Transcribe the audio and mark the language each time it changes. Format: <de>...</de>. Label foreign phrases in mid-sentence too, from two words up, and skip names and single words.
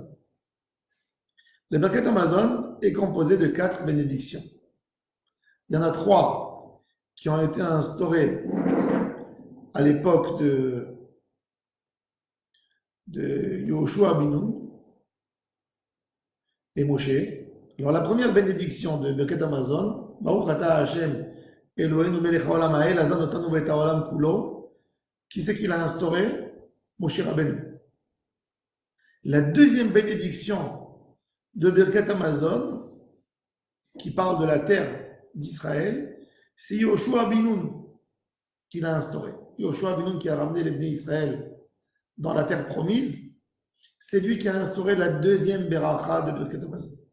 <fr>Le</fr> <he>ברכת המזון</he> <fr>est composé de 4 bénédictions. Il y en a 3 qui ont été instaurées à l'époque de Yoshua Binu et Moshe. Alors la première bénédiction de</fr> <he>ברכת המזון, ברוך אתה השם אלוהינו מלך העולם האל הזן אותנו ואת העולם כולו,</he> <fr>qui c'est qui l'a instauré? Moshe Rabbeinu. La deuxième bénédiction de</fr> <he>ברכת המזון,</he> <fr>qui parle de la terre d'Israël, c'est Yoshua Binu qui l'a instauré. Yoshua Binu qui a ramené les</fr> <he>בני ישראל</he> <fr>dans la terre promise, c'est lui qui a instauré la deuxième Beracha de</fr> <he>ברכת המזון.</he>